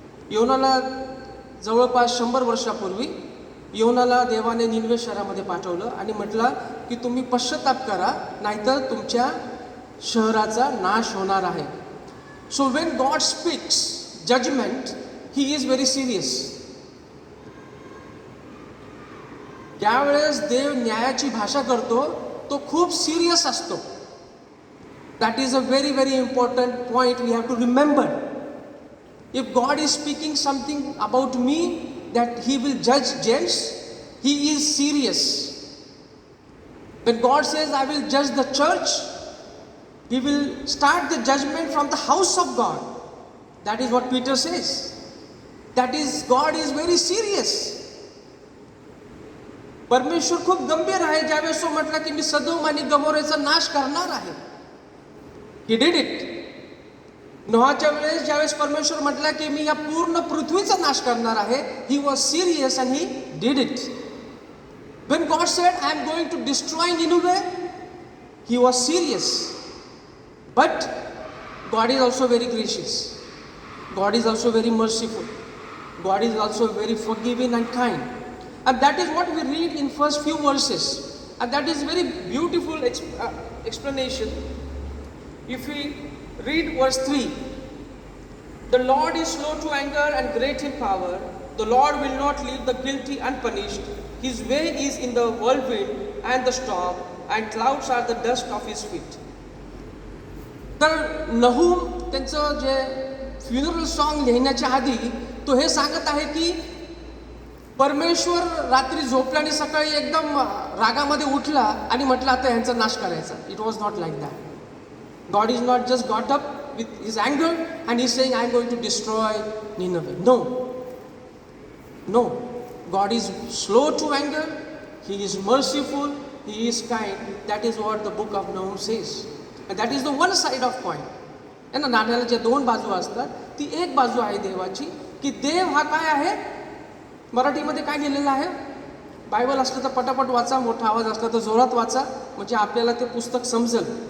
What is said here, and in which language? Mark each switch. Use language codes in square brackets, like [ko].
[mr] योनाला जवळपास 100 वर्षापूर्वी योनाला देवाने निनवे शहरामध्ये पाठवलं आणि म्हटलं की तुम्ही पश्चाताप करा, नाहीतर तुमच्या शहराचा नाश होणार आहे. [en] So when God speaks judgement, he is very serious. [mr] ज्यावेळेस देव न्यायाची भाषा करतो तो खूप सिरियस असतो. [en] That is a very, very important point we have to remember. If God is speaking something about me that he will judge James, he is serious. When God says I will judge the church, he will start the judgment from the house of God. That is what Peter says. That is, God is very serious. [mr] परमेश्वर खूप गंभीर आहे. ज्यावेळेस तो म्हटला की मी सदोम आणि गमोरेचा नाश करणार आहे, [en] he did it. [mr] नोहाच्या वेळेस ज्यावेळेस परमेश्वर म्हटला की मी या पूर्ण पृथ्वीचा नाश करणार आहे, [en] he was serious and he did it. When God said I am going to destroy Nineveh, he was serious. But God is also very gracious. God is also very merciful. God is also very forgiving and kind. And that is what we read in first few verses. And that is very beautiful explanation. If we read verse 3, the Lord is slow to anger and great in power. The Lord will not leave the guilty unpunished. His way is in the whirlwind and the storm, and clouds are the dust of his feet. [mr] तर नहूम त्यांचं जे funeral song लिहिण्याच्या आधी तो हे सांगत आहे की परमेश्वर रात्री झोपला आणि सकाळी एकदम रागामध्ये उठला आणि म्हटलं आता यांचा नाश करायचा. [en] It was not like that. God is not just got up with his अँगर and he saying I am going to destroy Nineveh. No, no. God is slow to anger, He is merciful, He is kind. That is what the book of Nahum says. And that is the one side of coin. [mr] आहे ना, नाण्याला ज्या दोन बाजू असतात ती एक बाजू आहे देवाची, की देव हा काय आहे. मराठीमध्ये काय लिहिलेलं आहे? बायबल असलं तर पटापट वाचा, मोठा आवाज असला तर जोरात वाचा, म्हणजे आपल्याला ते पुस्तक समजेल.